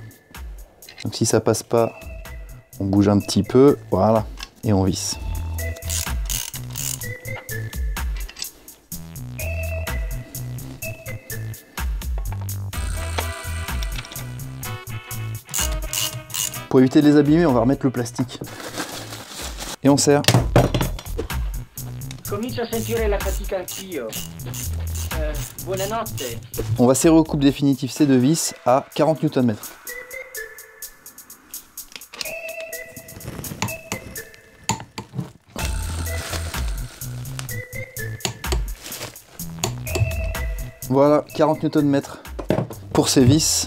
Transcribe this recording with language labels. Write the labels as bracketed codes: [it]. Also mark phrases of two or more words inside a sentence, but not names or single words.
[fr] Donc si ça passe pas, on bouge un petit peu, voilà, et on visse. Pour éviter de les abîmer, on va remettre le plastique. Et on serre. [it] Comincio a sentire la fatica anch'io. Buonanotte. [fr] On va serrer au couple définitif ces deux vis à 40 Nm. Voilà, 40 Nm pour ces vis.